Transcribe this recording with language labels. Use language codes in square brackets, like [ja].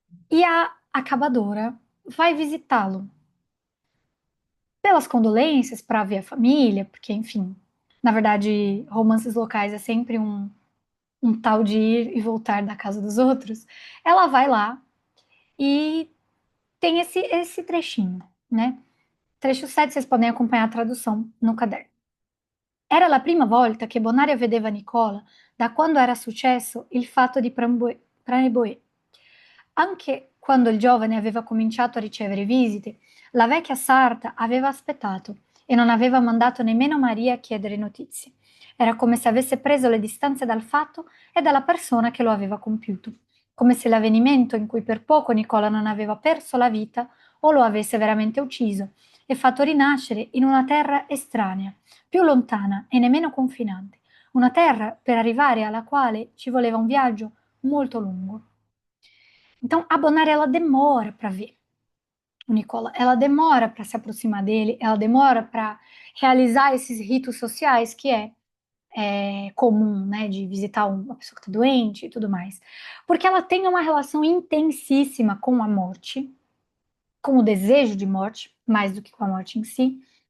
[pt] E a acabadora vai visitá-lo pelas condolências para ver a família, porque, enfim, na verdade, romances locais é sempre um tal de ir e voltar da casa dos outros. Ela vai lá e tem esse trechinho, né? Trecho 7, vocês podem acompanhar a tradução no caderno. [it] Era la prima volta che Bonaria vedeva Nicola da quando era successo il fatto di Praneboe. Anche quando il giovane aveva cominciato a ricevere visite, la vecchia sarta aveva aspettato e non aveva mandato nemmeno Maria a chiedere notizie. Era come se avesse preso le distanze dal fatto e dalla persona che lo aveva compiuto, come se l'avvenimento in cui per poco Nicola non aveva perso la vita o lo avesse veramente ucciso e fatto rinascere in una terra estranea, più lontana e nemmeno confinante, una terra per arrivare alla quale ci voleva un viaggio molto lungo. [pt] Então, a Bonária, ela demora para ver o Nicola, ela demora para se aproximar dele, ela demora para realizar esses ritos sociais que é comum, né, de visitar uma pessoa que está doente e tudo mais. Porque ela tem uma relação intensíssima com a morte, com o desejo de morte, mais do que com a morte em si.